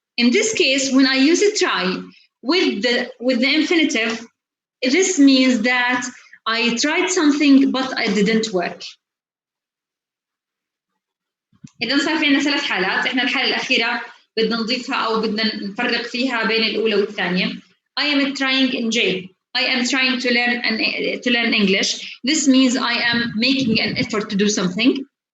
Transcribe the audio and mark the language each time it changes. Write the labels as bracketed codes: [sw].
[en] In this case, when I use a try with the infinitive, this means that I tried something, but it didn't work. [ar] إذا صار في عندنا ثلاث حالات، إحنا الحالة الأخيرة بدنا نضيفها أو بدنا نفرق فيها بين الأولى والثانية. [en] I am trying in jail. I am trying to learn English. This means I am making an effort to do something.